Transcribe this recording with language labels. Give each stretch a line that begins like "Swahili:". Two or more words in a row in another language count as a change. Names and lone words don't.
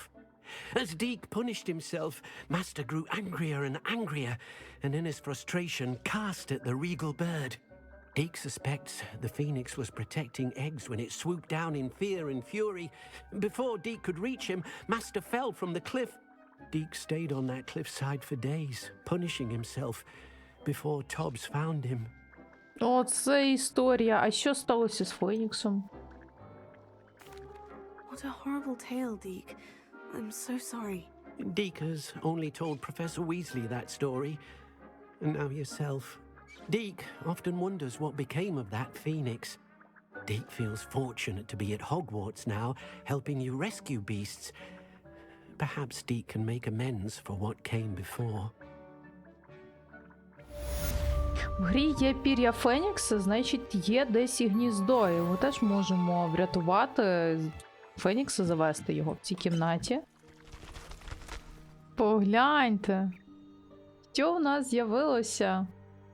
English: As Deek punished himself, master grew angrier and angrier, and in his frustration cast at the regal bird. Deek suspects the phoenix was protecting eggs when it swooped down in fear and fury. Before Deek could reach him, master fell from the cliff. Deek stayed on that cliffside for days, punishing himself, before Tobbs found him.
Ukrainian: О, це історія. А що сталося з Феніксом?
English: What a horrible tale, Deek. I'm so sorry. Deek has only told Professor Weasley that story, and now yourself. Deek often wonders what became of that phoenix. Deek feels fortunate to be at Hogwarts now, helping you rescue beasts. Perhaps Deek can make amends for what came before.
Ukrainian: В грі є пір'я Фенікса, значить є десь і гніздо. І ми теж можемо врятувати Фенікса, завести його в цій кімнаті. Погляньте, що в нас з'явилося?